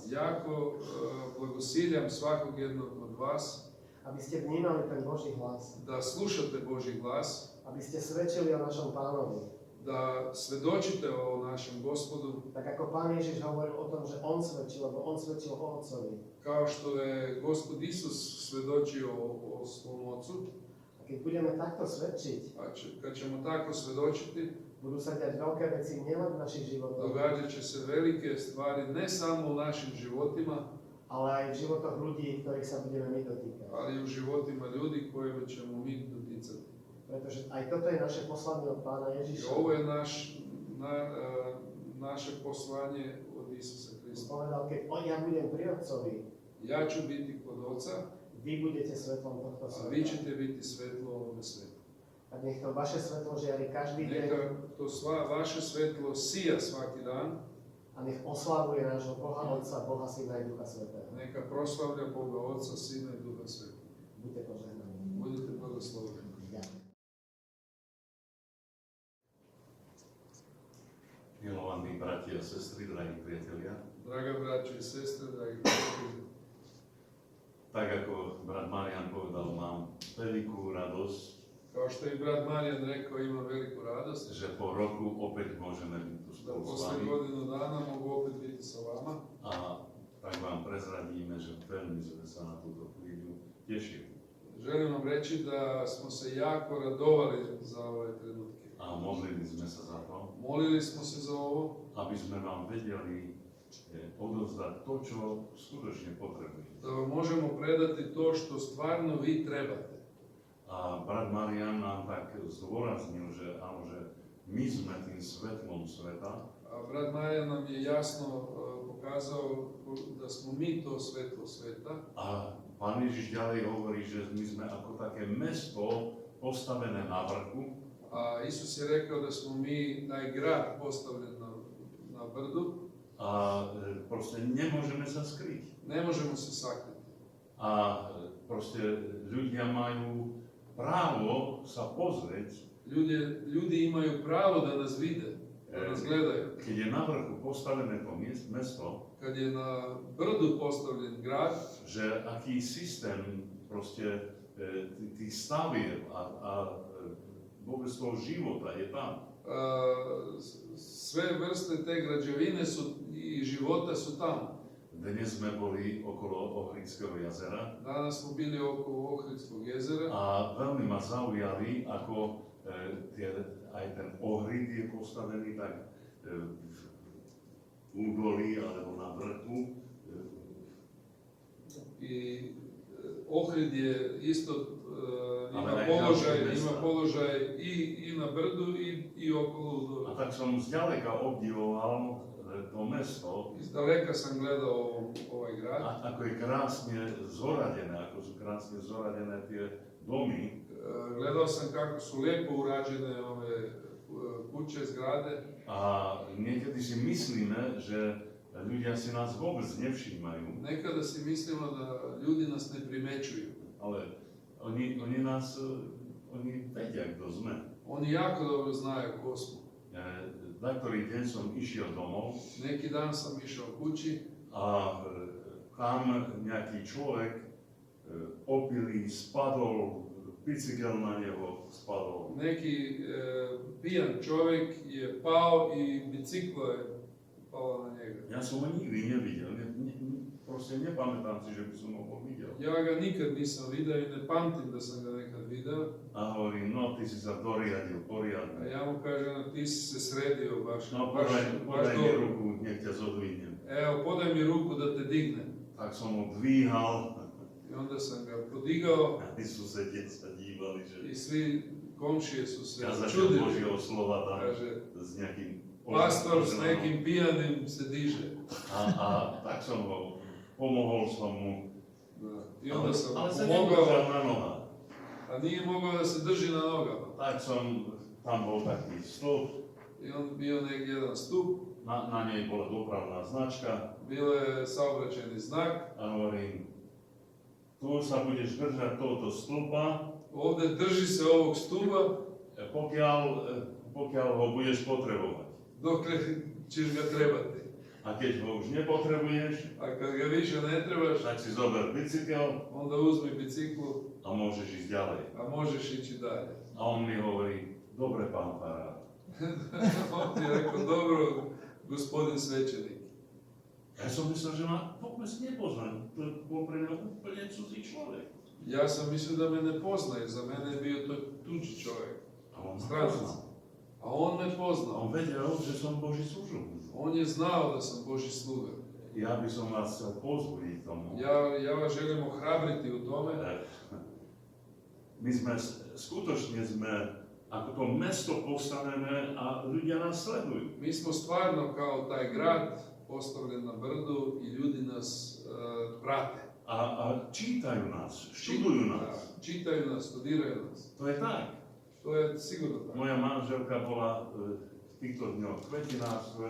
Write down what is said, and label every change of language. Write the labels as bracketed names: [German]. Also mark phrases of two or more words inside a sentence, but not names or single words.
[Serbian] Jako blagosiljam svakog jednog od vas [Slovak] aby ste vnímali ten Boží hlas, [Serbian] da slušate Božji glas, [Slovak] aby ste svedčili o našom Pánovi. [Serbian] da svedočite o našem Gospodu, [Slovak] Tak ako Pán Ježiš hovoril o tom, že on svedčil, lebo on svedčil o Otcovi. [Serbian] kao što je Gospod Isus svedočio o svom Ocu. [Slovak] A keď budeme takto svedčiť, [Serbian] A kad ćemo tako svedočiti, [Slovak] budú sa diať veľké veci nielen v našich životoch, [Serbian] događat će se velike stvari ne samo u našim životima, [Slovak] ale aj v životoch ľudí, ktorých sa budeme my dotýkať. [Serbian] ali i u životima ljudi kojima ćemo mi doticati. [Slovak] Pretože aj toto je naše poslanie od Pána [Serbian] I [Slovak] Ježiša. [Serbian] ovo je naše poslanje od Isusa [Slovak] On [Serbian] Krista. [Slovak] povedal, keď ja budem pri Otcovi, [Serbian] Ja ću biti kod Oca, [Slovak] vy budete svetlom tohto [Serbian] a vi [Slovak] sveta. [Serbian] ćete biti svetlo ovome svetu. [Slovak] Tak nech to vaše svetlo žiari každý deň [Serbian] Neka to vaše svetlo sija svaki dan, [Slovak] a nech oslavuje nášho Boha Otca, Boha Syna i Ducha Svetého. [Serbian] neka proslavlja Boga Oca, Sina i Duha Svetog. [Slovak] Buďte požehnaní. [Serbian] Budite blagosloveni. [Slovak] Ďakujem. Milovaní bratia a sestry, drahí priatelia, [Serbian] Draga braćo i sestre, dragi prijatelji, [Slovak] tak ako brat Marijan povedal, mám veľkú radosť, [Serbian] kao što je i brat Marijan rekao, ima veliku radost [Slovak] že po roku opäť môžeme byť tu [Serbian] da [Slovak] spolu s [Serbian] posle [Slovak] vami [Serbian] godinu dana mogu opet biti sa vama. [Slovak] a tak vám prezradíme, že veľmi sme sa na túto chvíľu tešili. [Serbian] Želim vam reći da smo se jako radovali za ove trenutke. [Slovak] A modlili sme sa za to, [Serbian] Molili smo se za ovo, [Slovak] aby sme vám vedeli odovzdať to, čo skutočne potrebujete. [Serbian] da vam možemo predati to što stvarno vi trebate. [Slovak] A brat Marijan nám tak zdôraznil, že áno, že my sme tým svetlom sveta, [Serbian] A brat Marijan nam je jasno pokazao da smo mi to svetlo sveta. [Slovak] a Pán Ježiš ďalej hovorí, že my sme ako také mesto postavené na vrchu [Serbian] A Isus je rekao da smo mi taj grad postavljen na brdu, [Slovak] a proste nemôžeme sa skryť. [Serbian] ne možemo se sakriti. [Slovak] A proste ľudia majú právo sa pozrieť, [Serbian] Ljudi imaju pravo da nas vide, da nas gledaju. [Slovak] keď je na vrchu postavené to mesto, [Serbian] Kad je na brdu postavljen grad, [Slovak] že aký systém proste tých stavieb a vôbec toho života je tam. [Serbian] sve vrste te građevine i života su tamo. [Slovak] Dnes sme boli okolo Ohridského jazera [Serbian] Danas smo bili oko Ohridskog jezera [Slovak] a veľmi ma zaujali, ako aj ten Ohrid je postavený tak v údolí alebo na vrchu. [Serbian] i Ohrid je isto [Slovak] Ale [Serbian] ima [Slovak] aj ďalšie mesta. [Serbian] položaj i na brdu i okolo [Slovak] A Udova. tak som zďaleka obdivoval to mesto, [Serbian] Iz daleka sam gledao ovaj grad, [Slovak] ako je krásne zoradené, ako sú krásne zoradené tie domy. [Serbian] gledao sam kako su lijepo urađene ove kuće, zgrade. [Slovak] A niekedy si myslíme, že ľudia si nás vôbec nevšímajú, [Serbian] Nekada si mislimo da ljudi nas ne primećuju. [Slovak] ale oni vedia, kto sme. [Serbian] Oni jako dobro znaju ko smo. [Slovak] Na ktorý deň som išiel domov [Serbian] Neki dan sam išao kući [Slovak] a tam nejaký človek opilý spadol, bicykel na neho spadol. [Serbian] neki pijan čovjek je pao i biciklo je palo na njega. [Slovak] Ja som ho nikdy nevidel, proste nepamätám si, že by som ho videl. [Serbian] Ja ga nikad nisam vidio i ne pamtim da sam ga nekad video. [Slovak] A hovorím, no ty si sa doriadil [Serbian] A [Slovak] poriadne. [Serbian] ja mu kažem, ti si se sredio baš, [Slovak] No [Serbian] baš [Slovak] podaj mi [Serbian] dobro. [Slovak] ruku, nech ťa zodvihnem. [Serbian] Evo, podaj mi ruku da te dignem. [Slovak] Tak som ho dvíhal [Serbian] I onda sam ga podigao [Slovak] a tí susedia sa dívali, že [Serbian] i svi komšije su se [Slovak] kazateľ [Serbian] čudili. [Slovak] Božieho slova tam [Serbian] Kaže, [Slovak] s nejakým [Serbian] pastor s nekim pijanim se diže. [Slovak] a tak som ho, pomohol som mu, [Serbian] Da. I onda sam [Slovak] ale sa [Serbian] pomogao, [Slovak] nedržal na nohách. [Serbian] a nije mogao da se drži na nogama. [Slovak] Tak som, tam bol taký stĺp, [Serbian] I on bio negdje jedan stup, [Slovak] na nej bola dopravná značka [Serbian] bilo je saobraćajni znak, [Slovak] a hovorím, tu sa budeš držať tohoto stĺpa, [Serbian] ovdje drži se ovog stupa [Slovak] pokiaľ ho budeš potrebovať. [Serbian] dokle ćeš ga trebati. [Slovak] A keď ho už nepotrebuješ, [Serbian] A kad ga više ne trebaš, [Slovak] tak si zober bicykel [Serbian] onda uzmi biciklu, [Slovak] a môžeš ísť ďalej. [Serbian] a možeš ići dalje. [Slovak] A on mi hovorí, dobre, pán farár. [Serbian] On ti je rekao, dobro, gospodin svećenik. [Slovak] Ja som myslel, že ma vôbec nepoznám. To bol pre mňa úplne cudzí človek. [Serbian] Ja sam mislio da me ne poznaje, za mene je bio to tuđi čovjek, [Slovak] A on ma [Serbian] stranac. [Slovak] poznal. [Serbian] A on me A poznao. [Slovak] on vedel, že som Boží služobník. [Serbian] On je znao da sam Božji sluga. [Slovak] Ja by som vás chcel pozbudiť tomu. [Serbian] Ja vas želim ohrabriti u tome. [Slovak] My sme, skutočne sme, ako to mesto postavené a ľudia nás sledujú. [Serbian] Mi smo stvarno kao taj grad postavljen na brdu i ljudi nas prate. [Slovak] A čítajú nás, študujú nás. [Serbian] Čitaju nas, studiraju nas. [Slovak] To je tak. [Serbian] To je sigurno tako. [Slovak] Moja manželka bola v týchto dňoch v kvetinárstve